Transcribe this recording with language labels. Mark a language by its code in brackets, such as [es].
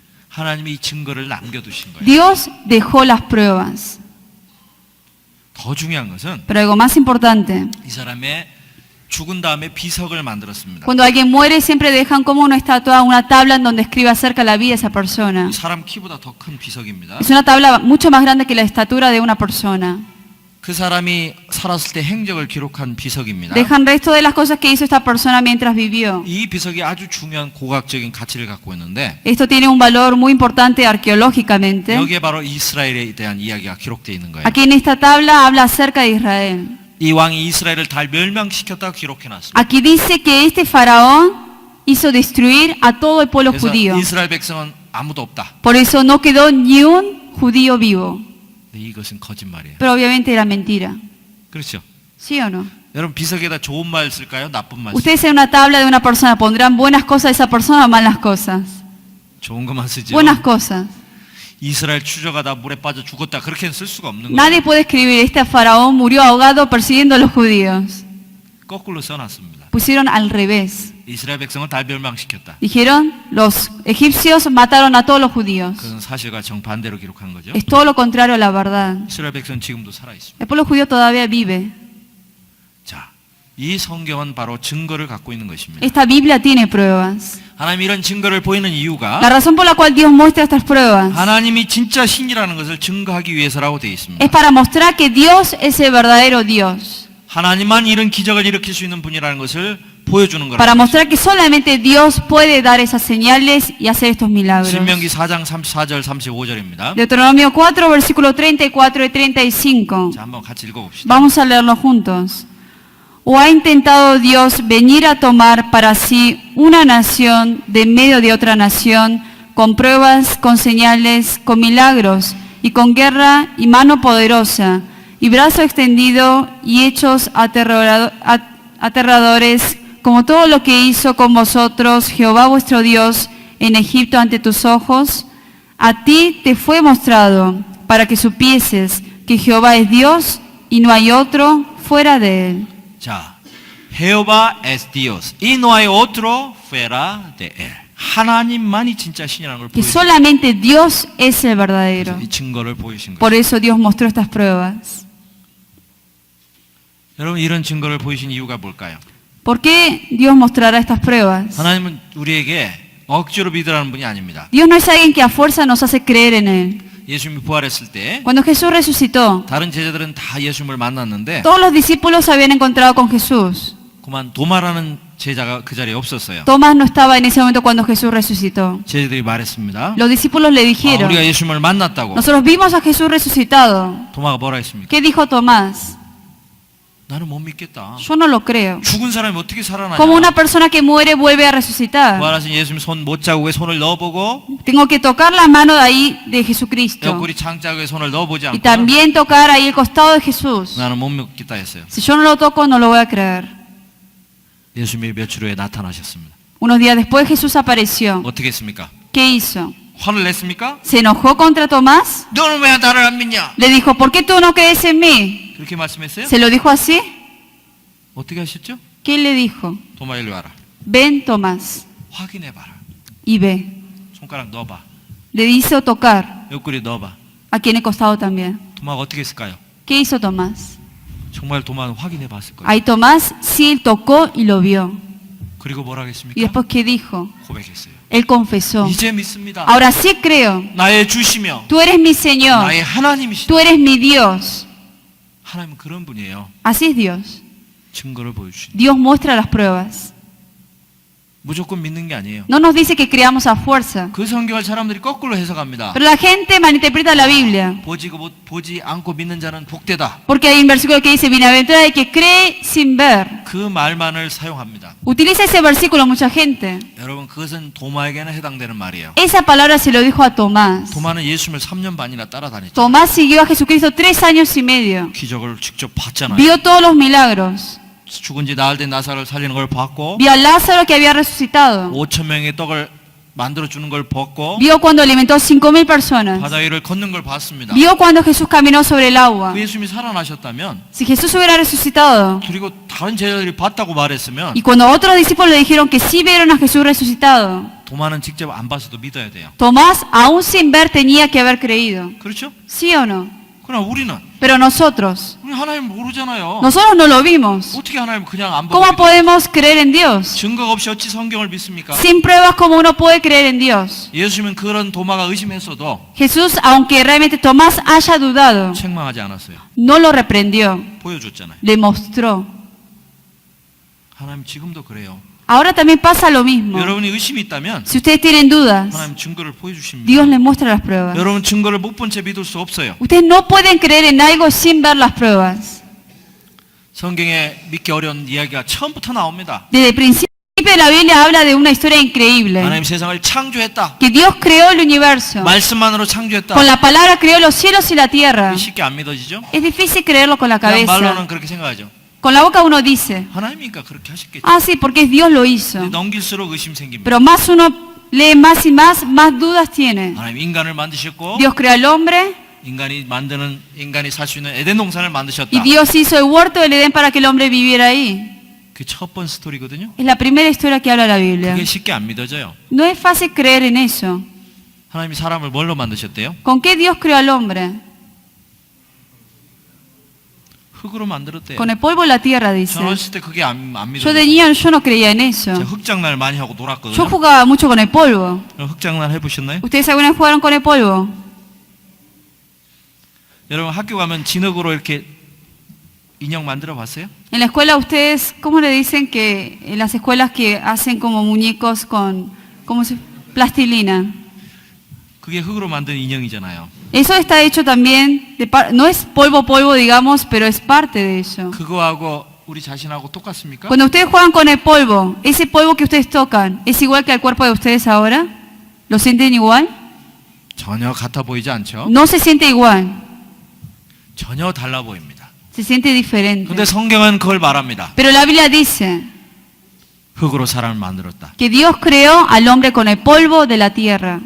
[ko] 하나님이 이 증거를 남겨두신 거예요. [es] Dios dejó las pruebas. [ko] 더 중요한 것은 [es] Pero algo más importante, [ko] 이 사람의 죽은 다음에 비석을 만들었습니다. [es] cuando alguien muere siempre dejan como una estatua, una tabla en donde escribe acerca de la vida de esa persona. [ko] 이 사람 키보다 더 큰 비석입니다. [es] Es una tabla mucho más grande que la estatura de una persona. [ko] 그 사람이 살았을 때 행적을 기록한 비석입니다. [es] Dejan resto de las cosas que hizo esta persona mientras vivió. [ko] 이 비석이 아주 중요한 고고학적인 가치를 갖고 있는데 [es] Esto tiene un valor muy importante arqueológicamente. [ko] 여기에 바로 이스라엘에 대한 이야기가 기록되어 있는 거예요. [es] Aquí en esta tabla habla acerca de Israel. [ko] 이 왕이 이스라엘을 다 멸망시켰다고 기록해놨습니다. [es] Aquí dice que este faraón hizo destruir a todo el pueblo [ko] 그래서 [es] judío. [ko] 이스라엘 백성은 아무도 없다. [es] Por eso no quedó ni un judío vivo. [ko] 근데 이것은 거짓말이에요. [es] Pero obviamente era mentira. [ko] 그렇죠? [es] ¿Sí o no? [ko] 여러분 비석에다 좋은 말 쓸까요? 나쁜 말 쓸까요? [es] Ustedes en una tabla de una persona pondrán buenas cosas de esa persona o malas cosas. [ko] 좋은 것만 쓰죠. [es] Buenas cosas. [ko] 이스라엘 추저가 물에 빠져 죽었다 그렇게는 쓸 수가 없는 거예요. [es] Nadie puede escribir, este faraón murió ahogado persiguiendo a los judíos. [ko] 거꾸로 써놨습니다. [es] Pusieron al revés. [ko] 이스라엘 백성을 다 멸망시켰다. [es] Dijeron, los egipcios mataron a todos los judíos. [ko] 그건 사실과 정반대로 기록한 거죠. [es] Es todo lo contrario a la verdad. [ko] 이스라엘 백성은 지금도 살아 있습니다. [es] El pueblo judío todavía vive. [ko] 자, 이 성경은 바로 증거를 갖고 있는 것입니다. [es] Esta Biblia tiene pruebas. [ko] 하나님이 이런 증거를 보이는 이유가 [es] La razón por la cual Dios muestra estas pruebas [ko] 하나님이 진짜 신이라는 것을 증거하기 위해서라고 되어 있습니다. [es] es para mostrar que Dios es el verdadero Dios. [ko] 하나님만 이런 기적을 일으킬 수 있는 분이라는 것을 보여주는 [es] Para [ko] 거라고. [es] mostrar que solamente Dios puede dar esas señales y hacer estos milagros. [ko] 신명기 4장 34절 35절입니다. [es] Deuteronomio 4, versículo 34 y 35. [ko] 자, 한번 같이 읽어봅시다. [es] Vamos a leerlo juntos. ¿O ha intentado Dios venir a tomar para sí una nación de en medio de otra nación, con pruebas, con señales, con milagros, y con guerra y mano poderosa, y brazo extendido y hechos aterradores, como todo lo que hizo con vosotros Jehová vuestro Dios en Egipto ante tus ojos? A ti te fue mostrado para que supieses que Jehová es Dios y no hay otro fuera de él. 자, Jehová es Dios y no hay otro fuera de él. [ko] 하나님만이 진짜 신이라는 걸 [es] Que [ko] 보여주신 [es] solamente Dios es el verdadero. [ko] 이 증거를 보여주신 거예요. [es] Por eso Dios mostró estas pruebas. [ko] 여러분 이런 증거를 보이신 이유가 뭘까요? [es] ¿Por qué Dios mostrará estas pruebas? [ko] 하나님은 우리에게 억지로 믿으라는 분이 아닙니다. [es] Dios no es alguien que a fuerza nos hace creer en Él. [ko] 예수님이 부활했을 때 [es] Cuando Jesús resucitó, [ko] 다른 제자들은 다 예수님을 만났는데 [es] todos los discípulos se habían encontrado con Jesús. [ko] 그만 도마라는 제자가 그 자리에 없었어요. [es] Tomás no estaba en ese momento cuando Jesús resucitó. [ko] 제자들이 말했습니다. [es] Los discípulos le dijeron, [ko] 우리가 예수님을 만났다고. [es] nosotros vimos a Jesús resucitado. [ko] 도마가 뭐라 했습니까? [es] ¿Qué dijo Tomás? [ko] 나는 못 믿겠다. [es] Yo no lo creo. [ko] 죽은 사람이 어떻게 살아나냐? [es] Como una persona que muere vuelve a resucitar. [ko] 부활하신 예수님 손 못자국에 손을 넣어보고 [es] Tengo que tocar la mano de ahí de Jesucristo. [ko] 옆구리 창자국에 손을 넣어보지 [es] Y [ko] 않고 [es] también tocar ahí el costado de Jesús. [ko] 나는 못 믿겠다 했어요. [es] Si yo no lo toco, no lo voy a creer. [ko] 예수님이 며칠 후에 나타나셨습니다. [es] Unos días después Jesús apareció. [ko] 어떻게 했습니까? [es] ¿Qué hizo? [ko] 화를 냈습니까? [es] ¿Se enojó contra Tomás? [ko] 너는 왜 나를 안 믿냐? [es] Le dijo, ¿por qué tú no crees en mí? [ko] 그렇게 말씀했어요? [es] ¿Se lo dijo así? [ko] 어떻게 하셨죠? [es] ¿Qué le dijo? [ko] 도마 일로 와라. [es] Ven, Tomás, [ko] 확인해봐라. [es] y ve. [ko] 손가락 넣어봐. [es] Le hizo tocar [ko] 옆구리 넣어봐. [es] aquí en el costado también. [ko] 도마가 어떻게 했을까요? [es] ¿Qué hizo Tomás? [ko] 정말 도마는 확인해봤을 거예요. [es] Ahí Tomás sí tocó y lo vio. [ko] 그리고 뭐라 [es] ¿Y [ko] 했습니까? [es] después qué dijo? [ko] 고백했어요. [es] Él confesó. [ko] 이제 믿습니다. [es] Ahora sí creo. [ko] 나의 주시며 [es] Tú eres mi Señor. [ko] 나의 하나님이시다. [es] Tú eres mi Dios. [ko] 하나님은 그런 분이에요. [es] Así es Dios. [ko] 증거를 보여주신. [es] Dios muestra las pruebas. [ko] 무조건 믿는 게 아니에요. [es] No nos dice que creamos a fuerza. [ko] 그 성경을 사람들이 거꾸로 해석합니다. [es] Pero la gente malinterpreta la Biblia. [ko] 보지 않고 믿는 자는 복되다. [es] Porque hay un versículo que dice, bienaventurado el que cree sin ver. [ko] 그 말만을 사용합니다. [es] Utiliza ese versículo mucha gente. [ko] 여러분 그것은 도마에게는 해당되는 말이에요. [es] Esa palabra se lo dijo a Tomás. [ko] 도마는 예수님을 3년 반이나 따라다녔죠. [es] Tomás siguió a Jesucristo 3 años y medio. [ko] 기적을 직접 봤잖아요. [es] Vio todos los milagros. [ko] 죽은 지 나흘 된 나사를 살리는 걸 봤고 [es] Vio a Lázaro que había resucitado. [ko] 5천 명의 떡을 만들어 주는 걸 봤고 [es] Vio cuando alimentó 5,000 personas. [ko] 바다 위를 걷는 걸 봤습니다. [es] Vio cuando Jesús caminó sobre el agua. [ko] 그 예수님이 살아나셨다면 [es] Si Jesús hubiera resucitado [ko] 그리고 다른 제자들이 봤다고 말했으면 [es] y cuando otros discípulos le dijeron que sí vieron a Jesús resucitado, [ko] 도마는 직접 안 봐서도 믿어야 돼요. [es] Tomás, aún sin ver, tenía que haber creído. [ko] 그렇죠? [es] ¿Sí o no? [ko] 그러나 우리는 [es] Pero nosotros [ko] 하나님 모르잖아요. [es] no lo vimos. [ko] 어떻게 하나님 그냥 안 보고 [es] ¿Cómo [ko] 믿어요? [es] podemos creer en Dios? [ko] 증거가 없이 어찌 성경을 믿습니까? [es] Sin pruebas, ¿cómo uno puede creer en Dios? [ko] 예수님은 그런 도마가 의심했어도 [es] Jesús, aunque realmente Tomás haya dudado, [ko] 책망하지 않았어요. [es] no lo reprendió, [ko] 보여줬잖아요. [es] le mostró. [ko] 하나님 지금도 그래요. [es] Ahora también pasa lo mismo. [ko] 여러분이 의심이 있다면 [es] Si ustedes tienen dudas, [ko] 하나님 증거를 보여주십니다. [es] Dios les muestra las pruebas. [ko] 여러분 증거를 못 본 채 믿을 수 없어요. [es] Ustedes no pueden creer en algo sin ver las pruebas. [ko] 성경에 믿기 어려운 이야기가 처음부터 나옵니다. [es] Desde el principio de la Biblia habla de una historia increíble. [ko] 하나님 세상을 창조했다. [es] Que Dios creó el universo. [ko] 말씀만으로 창조했다. [es] Con la palabra creó los cielos y la tierra. [ko] 쉽게 안 믿어지죠? [es] Es difícil creerlo con la [ko] 그냥 말로는 그렇게 생각하죠. [es] Con la boca uno dice, [ko] 하나님이니까 그렇게 하셨겠죠. [es] ah, sí, porque Dios lo hizo. [ko] 근데 넘길수록 의심 생깁니다. [es] Pero más uno lee más y más dudas tiene. [ko] 하나님 인간을 만드셨고 [es] Dios creó al hombre [ko] 인간이 살 수 있는 에덴 동산을 만드셨다. [es] y Dios hizo el huerto del Edén para que el hombre viviera ahí. [ko] 그 첫 번 스토리거든요. [es] Es la primera historia que habla la Biblia. [ko] 그게 쉽게 안 믿어져요. [es] No es fácil creer en eso. [ko] 하나님이 사람을 뭘로 만드셨대요? [es] ¿Con qué Dios creó al hombre? [ko] 흙으로 만들었대요. [es] Con el polvo de la tierra, dice. [ko] 저 어렸을 때 그게 안 [es] Yo de [ko] 믿어져요. [es] niño yo no creía en eso. [ko] 제가 흙장날 많이 하고 [es] Yo [ko] 놀았거든요. [es] jugaba mucho con el polvo. [ko] 흙장날 해보셨나요? [es] ¿Ustedes alguna vez jugaron con el polvo? [ko] 여러분 학교 가면 진흙으로 이렇게 인형 만들어 봤어요? [es] En la escuela ustedes, ¿cómo le dicen que en las escuelas que hacen como muñecos con, ¿cómo se? Plastilina? [ko] 그게 흙으로 만든 인형이잖아요. [es] Eso está hecho también, no es polvo, digamos, pero es parte de eso. [ko] 그거하고 우리 자신하고 똑같습니까? [es] Cuando ustedes juegan con el polvo, ese polvo que ustedes tocan, ¿es igual que al cuerpo de ustedes ahora? ¿Lo sienten igual? [ko] 전혀 같아 보이지 않죠? [es] No se siente igual, [ko] 전혀 달라 보입니다. [es] se siente diferente. [ko] 근데 성경은 그걸 말합니다. [es] Pero la Biblia dice [ko] 흙으로 사람을 만들었다. [es] que Dios creó al hombre con el polvo de la tierra.